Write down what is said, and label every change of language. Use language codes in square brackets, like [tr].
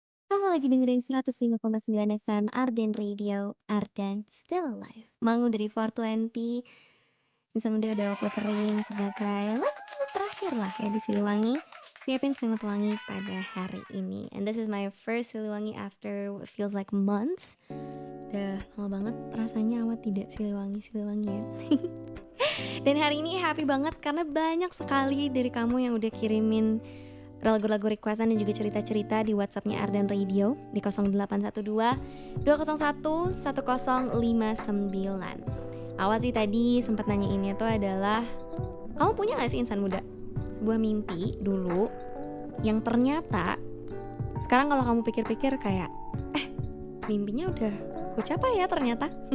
[id] Kamu lagi dengerin 105,9 FM Arden Radio, Arden Still Alive. Mangu dari 420, Insan Muda udah aku puterin sebagai lagu terakhir lah ya di Siliwangi. Siapin selimut wangi pada hari ini. [en] And this is my first Siliwangi after what feels like months. [id] Udah lama banget rasanya awat tidak Siliwangi ya. Dan hari ini happy banget karena banyak sekali dari kamu yang udah kirimin lagu-lagu requestan dan juga cerita-cerita di WhatsApp-nya Arden Radio di 0812 201 1059. Awal sih tadi sempat nanya ini tuh adalah, kamu punya gak sih insan muda sebuah mimpi dulu yang ternyata sekarang kalau kamu pikir-pikir kayak mimpinya udah ku capai ya ternyata.